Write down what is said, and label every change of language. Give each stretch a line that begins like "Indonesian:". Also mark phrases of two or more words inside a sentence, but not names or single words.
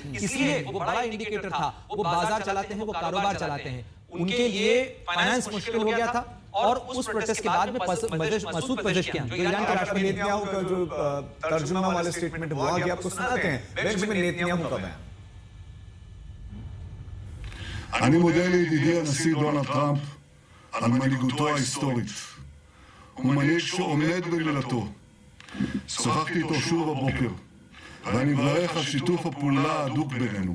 Hindi: इसलिए वो बड़ा इंडिकेटर था। वो बाजार चलाते हैं, वो कारोबार चलाते हैं, उनके लिए फाइनेंस मुश्किल हो गया था। और उस प्रोटेस्ट के बाद में मसूद पेजेश्कियान, जो ईरान के राष्ट्रपति, नेतन्याहू का जो तर्जुमा वाले स्टेटमेंट वो आगे आपको सुनाते हैं, बेंजामिन नेतन्याहू का बयान।
Hebrew: אני מודה לידידי הנשיא דונלד טראמפ על מנהיגותו ההיסטורית. הוא מנהיג שעומד במילתו. שוחחתי איתו שוב הבוקר, ואני מברך על שיתוף הפעולה ההדוק בינינו.